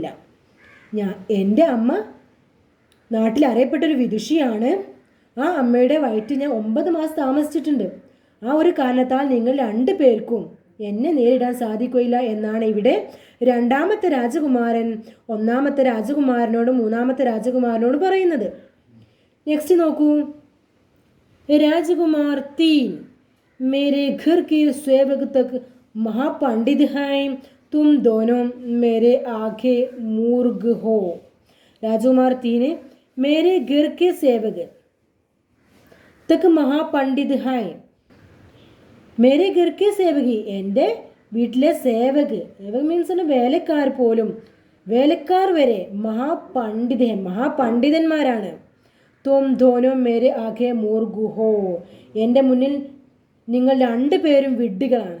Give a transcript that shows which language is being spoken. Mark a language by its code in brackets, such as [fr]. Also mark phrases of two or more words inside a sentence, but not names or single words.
[ml] എൻ്റെ അമ്മ നാട്ടിൽ അറിയപ്പെട്ടൊരു വിദുഷിയാണ്, അമ്മയുടെ വയറ്റിൽ ഞാൻ 9 മാസം താമസിച്ചിട്ടുണ്ട്. ഒരു കാരണത്താൽ നിങ്ങൾ രണ്ടുപേർക്കും എന്നെ നേരിടാൻ സാധിക്കുകയില്ല എന്നാണ് ഇവിടെ രണ്ടാമത്തെ രാജകുമാരൻ ഒന്നാമത്തെ രാജകുമാരനോടും മൂന്നാമത്തെ രാജകുമാരനോടും പറയുന്നത്. നെക്സ്റ്റ് നോക്കൂ. രാജകുമാർ 3, [hi] मेरे घर के सेवक तक महापंडित हैं, तुम दोनों मेरे आगे मूर्ख हो. राजकुमार 3, मेरे घर के सेवक तक महापंडित हैं, मेरे घर के सेवक, [ml] എൻ്റെ വീട്ടിലെ സേവക്, സേവക് മീൻസ് വേലക്കാർ പോലും, വേലക്കാർ വരെ മഹാപണ്ഡിതന്മാരാണ്. [hi] तुम दोनों मेरे आगे मूर्ख, [ml] എൻ്റെ മുന്നിൽ നിങ്ങൾ രണ്ടുപേരും വിഡ്ഢികളാണ്.